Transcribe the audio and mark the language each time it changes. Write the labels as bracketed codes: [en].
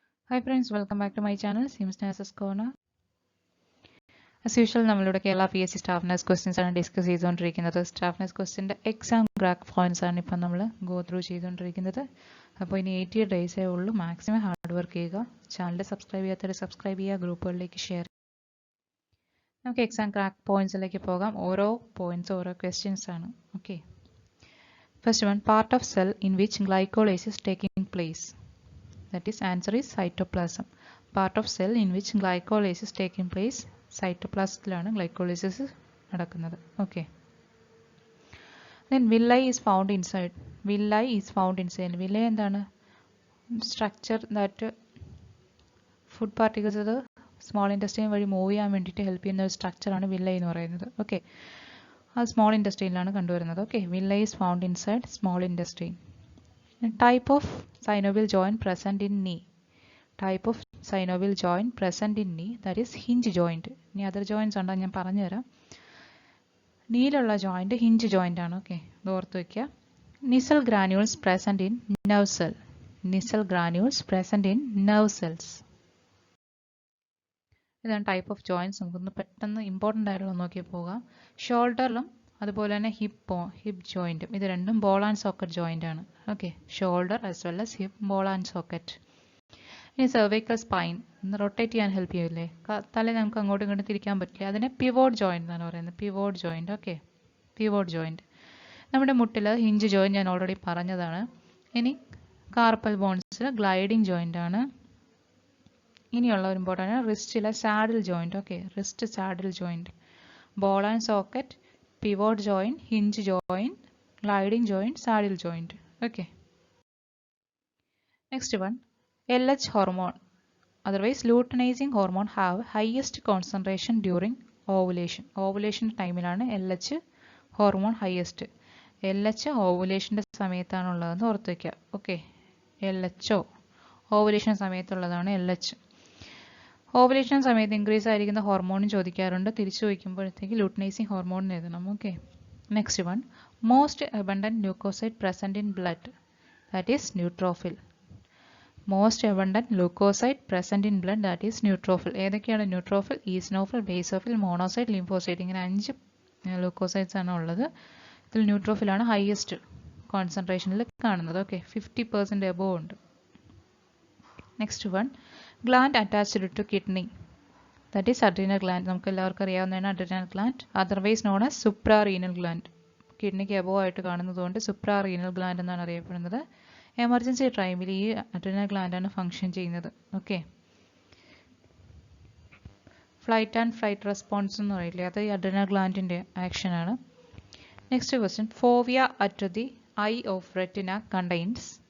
[en] Hi friends, welcome back to my channel, Sims Nurses Corner. As usual, [ml] നമ്മളുടെ Kerala PSC staff nurse questions ആണ് discuss ചെയ്തുകൊണ്ടിരിക്കുന്നത്. Staff nurse ക്വസ്റ്റ്യൻ്റെ exam crack points ആണ് ഇപ്പം നമ്മൾ go through ചെയ്തുകൊണ്ടിരിക്കുന്നത്. അപ്പോൾ ഇനി 80 ഡേയ്സേ ഉള്ളൂ. മാക്സിമം ഹാർഡ് വർക്ക് ചെയ്യുക. ചാനൽ സബ്സ്ക്രൈബ് ചെയ്യാത്തവരെ സബ്സ്ക്രൈബ് ചെയ്യുക, ഗ്രൂപ്പുകളിലേക്ക് ഷെയർ. നമുക്ക് എക്സാം ക്രാക്ക് പോയിന്റ്സിലേക്ക് പോകാം. ഓരോ പോയിന്റ്സ് ഓരോ ക്വസ്റ്റ്യൻസ് ആണ്. [en] Okay, first one, part of cell in which glycolysis taking place. That is, answer is cytoplasm. Part of cell in which glycolysis taking place, [ml] cytoplasmത്തിലാണ് glycolysis നടക്കുന്നത്. [en] Okay. Then villi is found inside. Villi is found inside. [ml] Villi എന്താണ്? [en] Structure that food particles [ml] അത് small intestine വഴി move ചെയ്യാൻ വേണ്ടിയിട്ട് help ചെയ്യുന്ന ഒരു സ്ട്രക്ചറാണ് villi എന്ന് പറയുന്നത്. ഓക്കെ, അത് സ്മോൾ ഇൻറ്റസ്റ്റൈനിലാണ് കണ്ടുവരുന്നത്. [en] Okay, villi is found inside small intestine. Type of synovial joint present in knee. Type of synovial joint present in knee, that is hinge joint. [ml] ഇനി അതർ ജോയിൻറ്റ്സ് ഉണ്ടോ ഞാൻ പറഞ്ഞുതരാം. നീലുള്ള ജോയിൻറ്റ് ഹിഞ്ച് ജോയിൻ്റ് ആണ്. [en] okay, [ml] ഇത് ഓർത്ത് വയ്ക്കുക. [en] Nissl granules present in nerve cell. Nissl granules present in nerve cells. [ml] ഇതാണ് type of joints. നമുക്കൊന്ന് പെട്ടെന്ന് ഇമ്പോർട്ടൻ്റ് ആയിട്ടുള്ള നോക്കി പോകാം. ഷോൾഡറിലും അതുപോലെ തന്നെ ഹിപ്പ് ജോയിൻറ്റും ഇത് രണ്ടും ബോൾ ആൻഡ് സോക്കറ്റ് ജോയിൻ്റ് ആണ്. Okay, [en] Shoulder as well as hip, ball and socket. [ml] ഇനി സെർവൈക്കൽ സ്പൈൻ ഒന്ന് റൊട്ടേറ്റ് ചെയ്യാൻ ഹെൽപ്പ് ചെയ്യില്ലേ, തല നമുക്ക് അങ്ങോട്ടും ഇങ്ങോട്ടും തിരിക്കാൻ പറ്റില്ല. അതിനെ പിവോട്ട് ജോയിൻ്റ് എന്നാണ് പറയുന്നത്. Pivot joint. Okay, pivot joint. നമ്മുടെ മുട്ടിൽ ഹിഞ്ച് ജോയിൻ്റ് ഞാൻ ഓൾറെഡി പറഞ്ഞതാണ്. ഇനി കാർപ്പൽ ബോൺസിൽ ഗ്ലൈഡിങ് ജോയിൻ്റ് ആണ്. ഇനിയുള്ള ഒരു ഇമ്പോർട്ടൻ്റ് ആണ് റിസ്റ്റിലെ saddle joint. [en] Okay, wrist saddle joint, ball and socket, pivot joint, hinge joint, gliding joint, saddle joint. Okay. Next one, LH hormone, otherwise luteinizing hormone, have highest concentration during ovulation. [ml] Ovulation ടൈമിലാണ് LH hormone highest. LH ഓവുലേഷൻ്റെ സമയത്താണുള്ളതെന്ന് ഓർത്ത് വയ്ക്കുക. Okay, LHO ovulation സമയത്തുള്ളതാണ് LH. Ovulation സമയത്ത് increase ആയിരിക്കുന്ന ഹോർമോണും ചോദിക്കാറുണ്ട്. തിരിച്ചു വയ്ക്കുമ്പോഴത്തേക്ക് luteinising hormone എഴുതണം. [en] Okay, next one, most abundant leucocyte present in blood, that is neutrophil. Most abundant leucocyte present in blood, that is neutrophil. [ml] ഏതൊക്കെയാണ് neutrophil? Eosinophil, basophil, മോണോസൈഡ്, ലിംഫോസൈഡ്. ഇങ്ങനെ 5 ല്യൂക്കോസൈഡ്സ് ആണ് ഉള്ളത്. ഇതിൽ ന്യൂട്രോഫിലാണ് ഹയസ്റ്റ് കോൺസെൻട്രേഷനിൽ കാണുന്നത്. ഓക്കെ, 50% എബോവ് ഉണ്ട്. [en] Next one, gland attached to kidney, that is adrenal gland. [ml] നമുക്ക് എല്ലാവർക്കും അറിയാവുന്നതാണ് [en] adrenal gland, otherwise known as suprarenal gland. [ml] കിഡ്നിക്ക് എബോവ് ആയിട്ട് കാണുന്നതുകൊണ്ട് suprarenal gland എന്നാണ് അറിയപ്പെടുന്നത്. എമർജൻസി ടൈമിൽ ഈ adrenal gland ആണ് ഫങ്ഷൻ ചെയ്യുന്നത്. Okay, flight and flight response എന്ന് പറയില്ലേ, അത് ഈ adrenal glandന്റെ ആക്ഷൻ ആണ്. [en] Next question, fovea at the eye of retina contains.